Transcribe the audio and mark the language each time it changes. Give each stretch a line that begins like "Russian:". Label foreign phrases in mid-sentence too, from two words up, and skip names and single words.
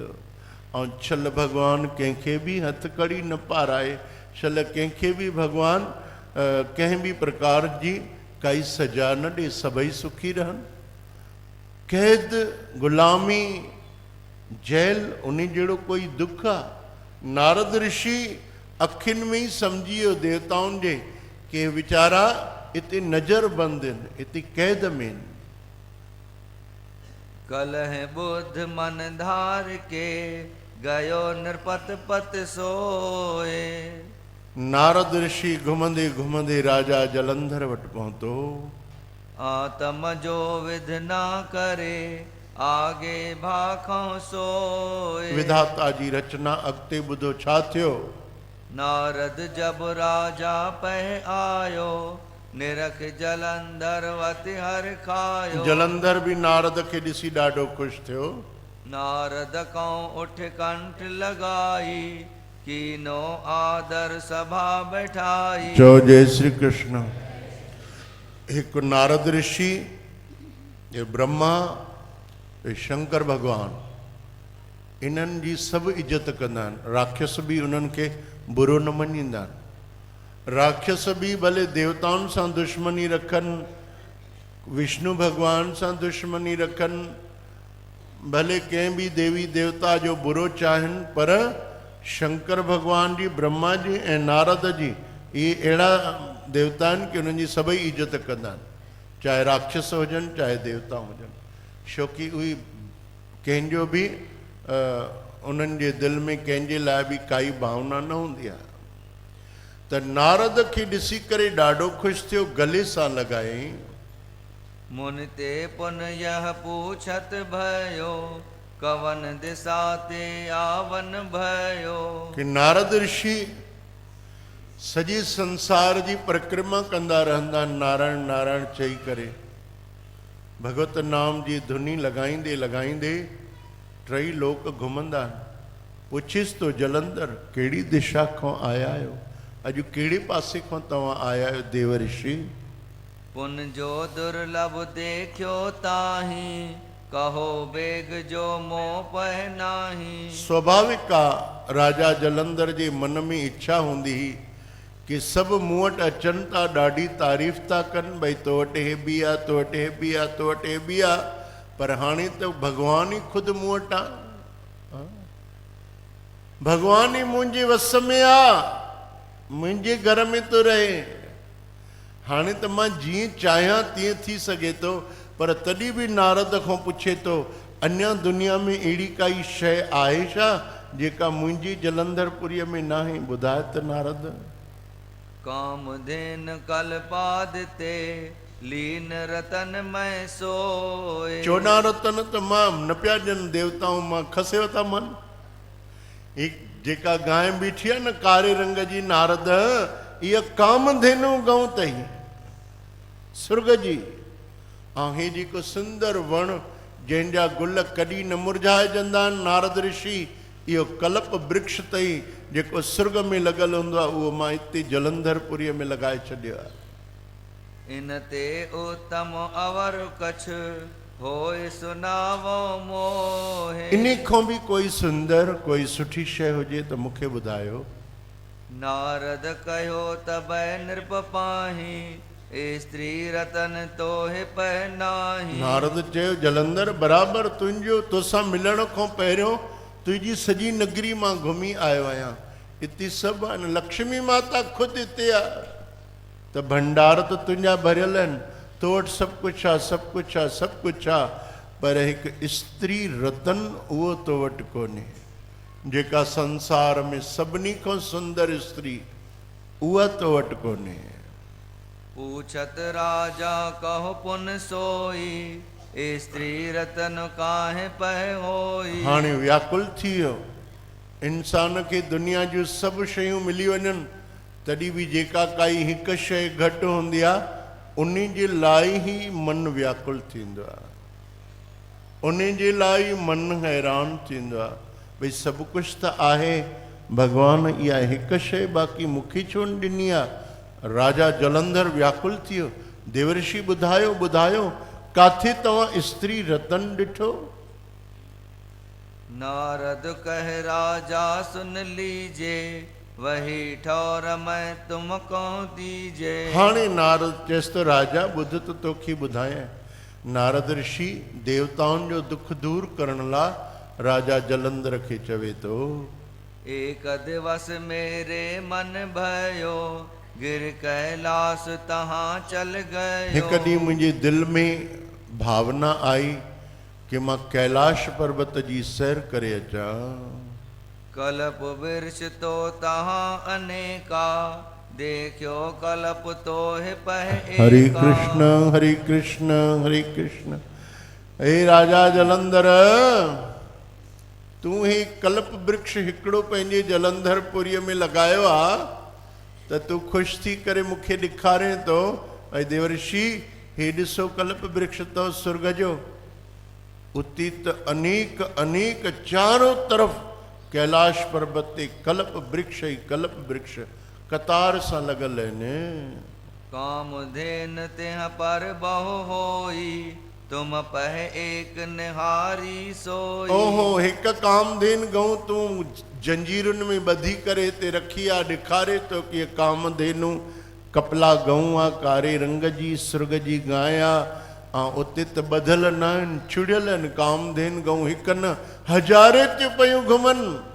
Sindhi: ऐं छल भॻवान कंहिंखे बि हथकड़ी न पाराए, छल कंहिंखे बि भॻवान कंहिं बि प्रकार जी काई सजा न ॾे, सभई सुखी रहनि। क़ैद, ग़ुलामी, जेल, उन जहिड़ो कोई दुख आहे? नारद ऋषि अखियुनि में ई सम्झी वियो देवताउनि जे कि वीचारा हिते नज़र बंदि आहिनि, हिते क़ैद में आहिनि।
Hindi: कलह बुद्ध मन धार के गयो नृपत पत सोए।
Sindhi: नारद ऋषि घुमंदे घुमंदे राजा जलंधर वटि पहुतो।
Hindi: आत्म जो विध ना करे आगे भाखों सोए।
Sindhi: विधाता जी रचना अॻिते ॿुधो छा थियो।
Hindi: नारद जब राजा पह आयो निरख जलंधर वति हर खायो।
Sindhi: जलंधर भी नारद खे ॾिसी ॾाढो ख़ुशि थियो।
Hindi: नारद को उठ कंठ लगाई कीनो आदर सभा बैठाई।
Sindhi: चो
Hindi: जय श्री कृष्ण।
Sindhi: हिकु नारद ऋषि, ये ब्रह्मा, ये शंकर भगवान, इन्हनि जी सभु इज़त कंदा आहिनि। राक्षस बि उन्हनि खे बुरो न मञींदा आहिनि। राक्षस भी भले देवताउनि सां दुश्मनी रखनि, विष्णु भगवान सां दुश्मनी रखनि, भले कंहिं भी देवी देवता जो बुरो चाहिनि, पर शंकर भगवान जी, ब्रह्मा जी ऐं नारद जी इहे अहिड़ा देवता आहिनि कि उन्हनि जी सभई इज़त कंदा आहिनि, चाहे राक्षस हुजनि चाहे देवता हुजनि, छोकी उहे कंहिंजो बि उन्हनि जे दिलि में कंहिंजे लाइ बि काई भावना न हूंदी आहे। त नारद खे ॾिसी करे ॾाढो ख़ुशि थियो, गले सां लॻाई।
Hindi: मुनि ते पुन यह पूछत भयो कवन दिशा ते आवन भयो।
Sindhi: कि नारद ऋषि सॼे संसार जी परिक्रमा कंदा रहंदा, नारायण नारायण चई करे, भगवत नाम जी धुनी लॻाईंदे लॻाईंदे टई लोक घुमंदा पुछिस तो जलंधर कहिड़ी दिशा खां आया आहियो, अॼु कहिड़े पासे खां तव्हां आया आहियो देव ऋषि?
Hindi: पुन जो दुर्लभ देखियो ताही, कहो बेग जो मोह पह नाही।
Sindhi: स्वाभाविक आहे राजा जलंधर जे मन में इच्छा हूंदी हुई कि सभु मूं वटि अचनि था, ॾाढी तारीफ़ था कनि, भई तो वटि हे बि आहे, तो वटि हे बि आहे, तो वटि हे बि आहे, पर हाणे त भॻवान ई ख़ुदि मूं वटि आहे, भॻवान ई मुंहिंजे वस में आहे, मुंहिंजे घर में थो रहे। हाणे त मां जीअं चाहियां तीअं थी सघे थो, पर तॾहिं बि नारद खां पुछे थो अञा दुनिया में अहिड़ी काई शइ आहे छा जेका मुंहिंजी जलंधरपुरीअ में नाहे? ॿुधाए त नारद।
Hindi: कामधेन कल्पादिते लीन रतन मैं सोए।
Sindhi: 14 रतन त मां न पिया ॾियनि देवताऊं, मां खसेव था मन। हिकु जेका गांइ बीठी आहे न कारे रंग जी नारद, इहा कामधेनु गऊं अथई सुर्ग जी। ऐं हे जेको सुंदर वण जंहिंजा गुल कॾहिं न मुरझाइजंदा आहिनि नारद ऋषि, इहो कल्प वृक्ष अथई जेको सुर्ग में लॻल हूंदो आहे, उहो मां हिते जलंधरपुरीअ में लॻाए छॾियो आहे।
Hindi: इन ते उत्तम अवर कछ होए सुनावो मोहे।
Sindhi: इन खां बि कोई सुंदर कोई सुठी शइ हुजे त मूंखे ॿुधायो।
Hindi: नारद कहो तब नृप पाही, स्त्री रतन तोहे पहनाही।
Sindhi: नारद चयो जलंधर बराबरि तुंहिंजो तोसां मिलण खां पहिरियों तुंहिंजी सॼी नगरी मां घुमी आयो आहियां, हिते सभु आहिनि, लक्ष्मी माता ख़ुदि हिते आहे, त भंडार त तुंहिंजा भरियल आहिनि, तो वटि सभु कुझु आहे, सभु कुझु आहे, सभु कुझु आहे, पर हिकु स्त्री रतन उहो तो वटि कोन्हे, जेका संसार में सभिनी खां सुंदर स्त्री उहा तो वटि कोन्हे।
Hindi: पूछत राजा कहो पुन सोई, स्त्री रतन काहे पह होई।
Sindhi: हाणे व्याकुल थी वियो, इंसान खे दुनिया जूं सभु शयूं मिली वञनि तॾहिं बि जेका काई हिकु शइ घटि हूंदी आहे उन जे लाइ ई मन व्याकुल थींदो आहे, उन जे लाइ मन हैरान थींदो आहे, भई सभु कुझु त आहे, भॻवान इहा हिकु शइ बाक़ी मूंखे छो न ॾिनी आहे। राजा जलंधर व्याकुल थी वियो, देवर्षि ॿुधायो ॿुधायो काथे तव्हां स्त्री रतन ॾिठो?
Hindi: नारद कह राजा सुन लीजे, वही ठौर मैं तुमको दीजे।
Sindhi: हाणे नारद चएसि तो राजा ॿुध त तोखे ॿुधायां। नारद ऋषि देवताउनि जो दुख दूर करण लाइ राजा जलंधर खे चवे थो,
Hindi: एक दिवस मेरे मन भयो, गिर कैलाश तहां चल गयो।
Sindhi: हिकु ॾींहुं मुंहिंजे दिलि में भावना आई कि मां कैलाश पर्वत जी सैर करे अचां।
Hindi: कल्प वृक्ष तो तहां अनेका, देखियो कल्प तो है पह एका।
Sindhi: हरे कृष्ण हरे कृष्ण हरे कृष्ण। हे राजा जलंधर, तूं ही कल्प वृक्ष हिकिड़ो पंहिंजे जलंधरपुरीअ में लॻायो आहे त तूं ख़ुशि थी करे मूंखे ॾेखारे थो, भई देवर्षि हे ॾिसो कल्प वृक्ष अथव सुर्ग जो, उती त अनेक अनेक चारों तरफ़ कैलाश पर्वत ते कल्प वृक्ष ई कल्प वृक्ष कतार सां लॻल आहिनि।
Hindi: कामधेन तिह पर बहु होई, तुम पह एक निहारी सोई।
Sindhi: ओहो, हिकु कामधेन गऊं तूं जंजीरुनि में ॿधी करे हिते रखी आहे, ॾेखारे थो कि कामधेनु कपला गऊं आहे, कारे रंग जी सुर्ग जी गांइ आहे, ऐं उते त ॿधल न आहिनि, छुड़ियल आहिनि। कामधेन गऊं हिकु न हज़ारे थियूं पयूं घुमनि।